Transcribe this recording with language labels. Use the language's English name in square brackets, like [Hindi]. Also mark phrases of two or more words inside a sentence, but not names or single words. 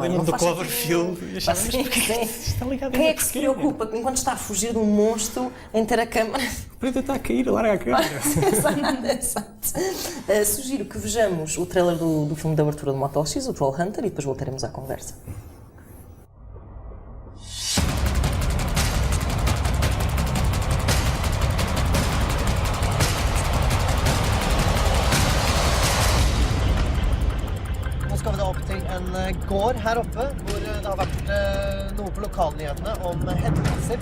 [Portuguese] Lembro-me do Cloverfield e achava, mas porquê que está ligado? Quem é que se preocupa enquanto está a fugir de um monstro em ter a câmara? O preto está a cair, larga a câmara. Exato. Sugiro que vejamos o trailer do filme de abertura do Motel X, o Trollhunter, e depois voltaremos à conversa. [Norwegian] Nå skal vi da opp til en gård her oppe, hvor det har vært noe på lokalnyhetene om hendelser.